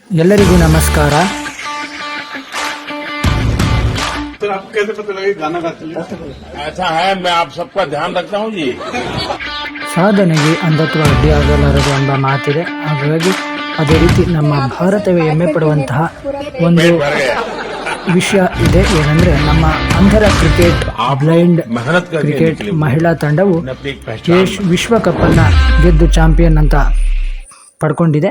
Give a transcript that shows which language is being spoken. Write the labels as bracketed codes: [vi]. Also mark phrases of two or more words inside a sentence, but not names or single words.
[kn] ಎಲ್ಲರಿಗೂ ನಮಸ್ಕಾರ. [hi] सर आपको कैसे पता लगा कि गाना गाते हैं? ऐसा है, मैं आप सबका ध्यान रखता हूँ जी. [kn] ಸಾಧನೆಗೆ ಅಂಧತ್ವ ಅಡ್ಡಿಯಾಗಲಾರದು ಎಂಬ ಮಾತಿದೆ. ಹಾಗಾಗಿ ಅದೇ ರೀತಿ ನಮ್ಮ ಭಾರತವೇ ಹೆಮ್ಮೆ ಪಡುವಂತಹ ಒಂದು ವಿಷಯ ಇದೆ. ಏನಂದ್ರೆ ನಮ್ಮ ಅಂಧರ ಕ್ರಿಕೆಟ್, [en] ಬ್ಲೈಂಡ್ ಕ್ರಿಕೆಟ್ [kn] ಮಹಿಳಾ ತಂಡವು ವಿಶ್ವಕಪ್ ಅನ್ನ ಗೆದ್ದು ಚಾಂಪಿಯನ್ ಅಂತ ಪಡ್ಕೊಂಡಿದೆ.